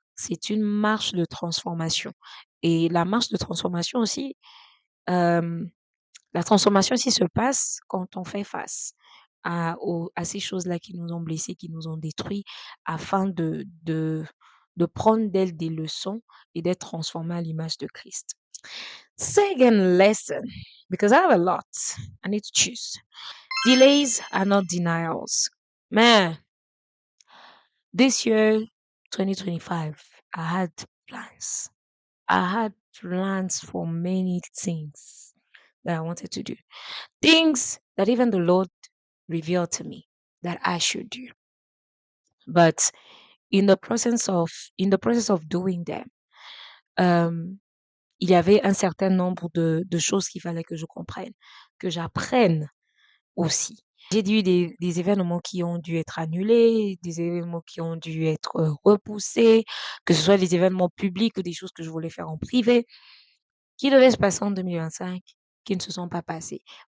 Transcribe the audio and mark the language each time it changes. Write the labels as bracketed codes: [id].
[fr] C'est une marche de transformation. Et la marche de transformation aussi, euh, la transformation aussi se passe quand on fait face à ces choses-là qui nous ont blessés, qui nous ont détruits, afin de prendre d'elles des leçons et d'être transformés à l'image de Christ. [en] Second lesson, because I have a lot, I need to choose. Delays are not denials. Man, this year, 2025, I had plans. I had plans for many things that I wanted to do. Things that even the Lord revealed to me that I should do. But in the process of doing them, [fr] um, il y avait un certain nombre de choses qu'il fallait que je comprenne, que j'apprenne aussi. J'ai eu des événements qui ont dû être annulés, des événements qui ont dû être repoussés, que ce soit des événements publics ou des choses que je voulais faire en privé, qui devaient se passer en 2025, qui ne se sont pas passées.